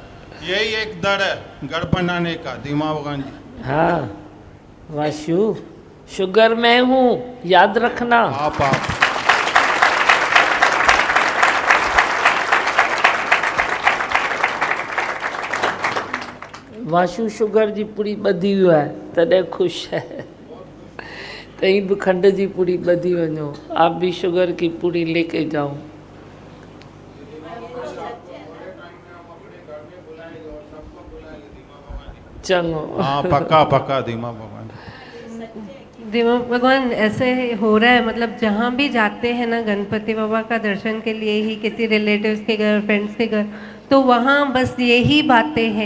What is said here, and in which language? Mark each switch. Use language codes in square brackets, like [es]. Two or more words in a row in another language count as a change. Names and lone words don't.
[hi] यही एक दर है घर बनाने का धीमा भगवान जी। हाँ वाशु, शुगर मैं हूँ, याद रखना। आप [sd] वाशु शुगर जी पूरी ॿधी वियो आहे तॾहिं ख़ुशि है, कहीं भी खंड जी पूरी ॿधी वञो, [hi] आप भी शुगर की पूरी लेके जाओ। चंगो। हाँ पक्का पक्का धीमा भगवान। धीमा भगवान ऐसे हो रहा है, मतलब जहाँ भी जाते हैं ना गणपति बाबा का दर्शन के लिए ही, किसी रिलेटिव्स के घर, फ्रेंड्स के घर, तो वहाँ बस यही बातें हैं।